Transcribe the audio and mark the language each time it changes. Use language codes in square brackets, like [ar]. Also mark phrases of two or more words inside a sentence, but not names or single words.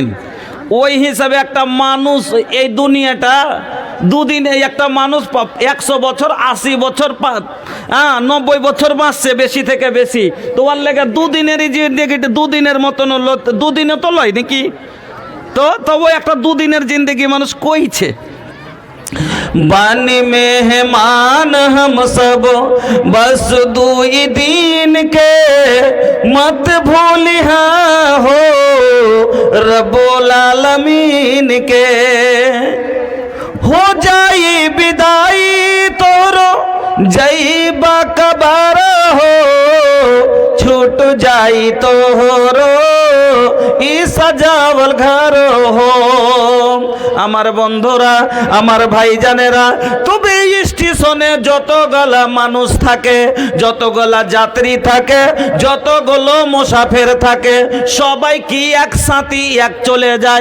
[bn] ওই হিসাবে একটা মানুষ, এই দুনিয়াটা দুদিন, একটা মানুষ 100 বছর, 80 বছর, 90 বছর বাঁচছে বেশি থেকে বেশি। তো ওর লেগে দুদিনেরই জিন্দেগি দুদিনের মতন হলো, দুদিনে তো লয় নাকি? তো তবু একটা দুদিনের জিন্দেগি মানুষ কইছে। [bho] बानी मेहमान हम सब बस 2 दिन के, मत भूलिया हो [ar] رب العالمين [bho] के। हो जाई विदाई तोरो जईबा कबर हो, छूट जाई तोरो ई सजावल घर हो। [bn] আমার বন্ধুরা, আমার ভাইজানেরা, তবে স্টেশনে যতগুলা মানুষ থাকে, যতগুলা যাত্রী থাকে, যতগুলো মুসাফির থাকে, সবাই কি একসাথে এক চলে যায়?